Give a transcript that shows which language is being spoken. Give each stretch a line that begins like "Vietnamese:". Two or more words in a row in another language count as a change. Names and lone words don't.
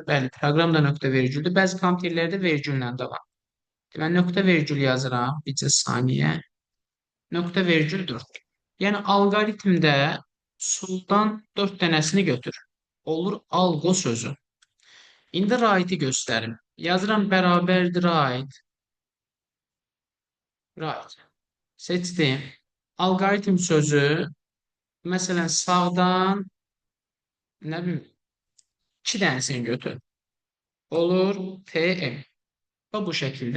Azerbaijani: Bəli, proqram da nöqtə vergüldür. Bəzi kompüterlərdə vergüllə də var. Deməli, nöqtə vergül yazıram. Bir saniyə. Nöqtə vergül 4. Yəni, alqoritmdə soldan 4 dənəsini götür. Olur alqo sözü. İndi right-i göstərim. Yazıram bərabərdir right. Right. Seçdim. Alqoritm sözü. Məsələn, sağdan nə bilim 2 dənəsini götür. Olur TM. Və bu şəkildə.